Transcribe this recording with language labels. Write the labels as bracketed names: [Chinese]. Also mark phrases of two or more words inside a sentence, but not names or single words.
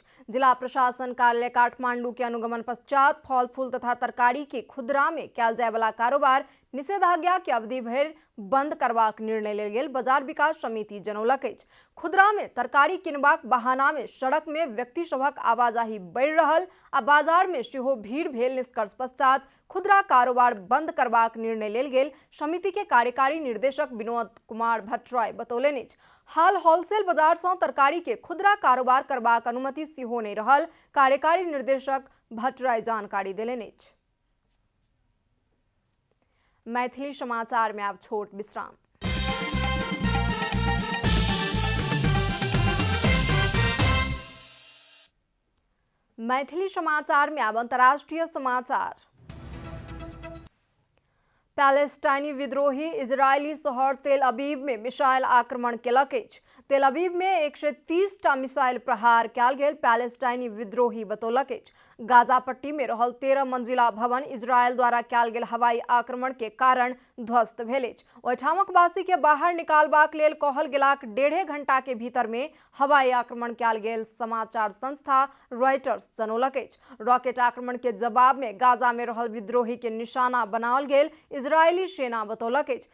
[Maithili] जिला प्रशासन कार्यालय काठमांडू के अनुगमन पश्चात फल फूल तथा तरकारी के खुदरा में कयल जाय वाला कारोबार निषेधाज्ञा के अवधि भरि बंद करबाक निर्णय लेल गेल बाजार विकास समिति जनौलक अछि। खुदरा में तरकारी किनबाक बहाना में सड़क में व्यक्ति सभक आवाजाही बढ़ि रहल आ बाजार में सेहो भीड़ भेल निष्कर्ष पश्चात खुदरा कारोबार बंद करबाक निर्णय लेल गेल समिति के कार्यकारी निर्देशक विनोद कुमार भट्टराय बतौलनि अछि। हाल होलसेल बाजार से तरकारी के खुदरा कारोबार करबाक अनुमति सेहो नहीं रहल कार्यकारी निर्देशक भट्टराय जानकारी देलनि अछि। मैथिली समाचार में अब छोट विश्राम। मैथिली समाचार में अब अंतर्राष्ट्रीय समाचार। पैलेस्टाइनी विद्रोही इजरायली शहर तेल अबीब में मिसाइल आक्रमण केलक अछि। तेल अबीब में 130 टा मिसाइल प्रहार कयल गेल पैलेस्टाइनी विद्रोही बतौलक अछि। गाजा पट्टी में रहल 13 मंजिला भवन इजरायल द्वारा कयल गेल हवाई आक्रमण के कारण ध्वस्त भेल अछि। ओहिठामक वासी के बाहर निकालबाक लेल कहल गेलाक 1.5 घंटा के भीतर में हवाई आक्रमण कयल गेल समाचार संस्था रॉयटर्स जनौलक अछि। रॉकेट आक्रमण के जवाब में गाजा में रहल विद्रोही के निशाना बनाओल गेल इजरायली सेना बतौलक अछि।